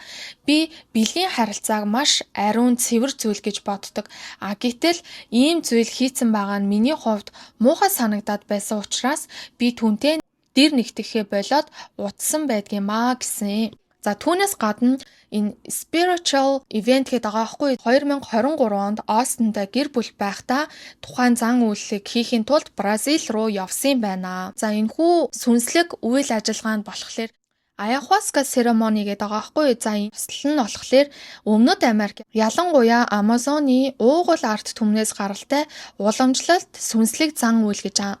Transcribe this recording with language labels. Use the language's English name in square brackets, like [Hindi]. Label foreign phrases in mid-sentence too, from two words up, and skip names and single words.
[Mongolian] Би бэлгийн харилцааг маш ариун цэвэр зүйл гэж боддог. Гэтэл ийм зүйл хийцэн байгаа нь миний хувьд муухай санагдаад байсан учраас би түүнтэй дэр нэгтгэхээ болоод утсан байдгиймаа гэсэн. За түүнээс гадна энэ [English] spiritual event [Mongolian] гэдэг байгаа байхгүй 2023 онд Остинда гэр бүл байхдаа тухайн зан үйлийг хийхин тулд Бразил руу явсан байна. За энэхүү сүнслэг үйл ажиллагаанд болохоор [English] Ayahuasca ceremony [Mongolian] гэдэг байгаа байхгүй. За энэ төсөл нь болохоор Өмнөд Америк, ялангуяа Амазоны уугуул арт түмнээс гаралтай уламжлалт сүнслэг зан үйл гэж байгаа.